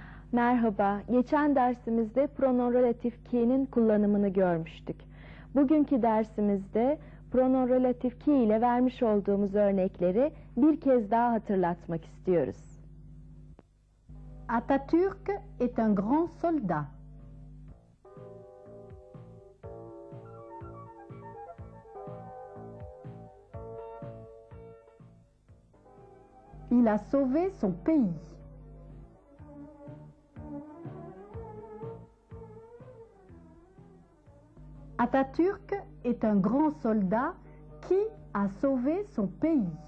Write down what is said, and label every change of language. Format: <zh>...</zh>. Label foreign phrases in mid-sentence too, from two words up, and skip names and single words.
<tr>Merhaba, geçen dersimizde</tr> <fr>pronom relatif</fr> <tr>ki'nin kullanımını görmüştük. Bugünkü dersimizde</tr> <fr>pronom relatif</fr> <tr>ki ile vermiş olduğumuz örnekleri bir kez daha hatırlatmak istiyoruz.</tr> <fr>Atatürk est un grand soldat. Il a sauvé son pays. Atatürk est un grand soldat qui a sauvé son pays.</fr>